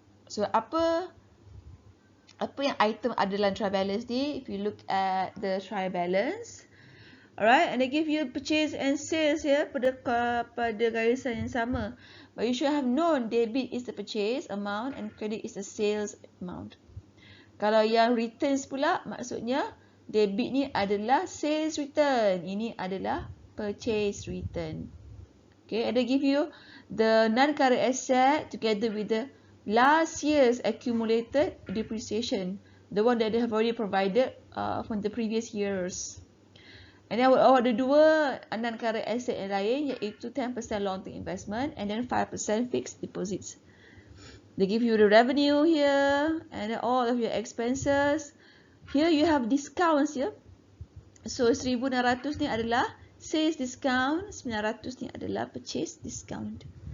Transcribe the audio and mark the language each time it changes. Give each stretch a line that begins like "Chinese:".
Malay: So apa yang item ada dalam trial balance ni?
English: If you look at the trial balance, alright, and they give you purchase and sales here
Malay: pada garisan yang sama.
English: But you should have known debit is the purchase amount and credit is the sales amount.
Malay: Kalau yang returns pula, maksudnya debit ni adalah sales return, ini adalah purchase return.
English: Okay, and they give you the non-current asset together with the last year's accumulated depreciation, the one that they have already provided from the previous years. And then
Malay: awak ada dua
English: non-current asset
Malay: yang lain, iaitu
English: 10% long-term investment and then 5% fixed deposits. They give you the revenue here and then all of your expenses. Here you have discounts here.
Malay: So 1,600 ni adalah sales discount, 900 ni adalah purchase discount.